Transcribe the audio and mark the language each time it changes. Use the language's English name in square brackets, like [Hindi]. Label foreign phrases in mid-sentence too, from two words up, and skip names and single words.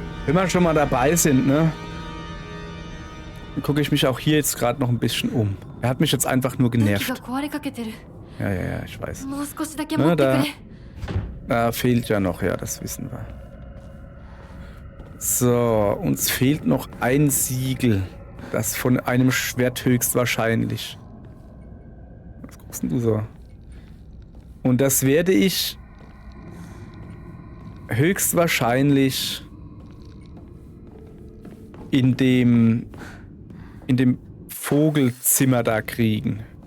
[German] Wenn wir schon mal dabei sind, ne? Dann gucke ich mich auch hier jetzt gerade noch ein bisschen um. Er hat mich jetzt einfach nur [Japanese] 電気が [German] genervt. [Japanese] 壊れかけてる。 [German] Ja, ich weiß. [Japanese] もう少しだけ待 [German] Ne, [Japanese] ってく [German] da, [Japanese] れ。 [German] da fehlt ja noch, ja, das wissen wir. So, uns fehlt noch ein Siegel. Das von einem Schwert höchstwahrscheinlich. Was guckst denn du so? Und das werde ich höchstwahrscheinlich in dem Vogelzimmer da kriegen.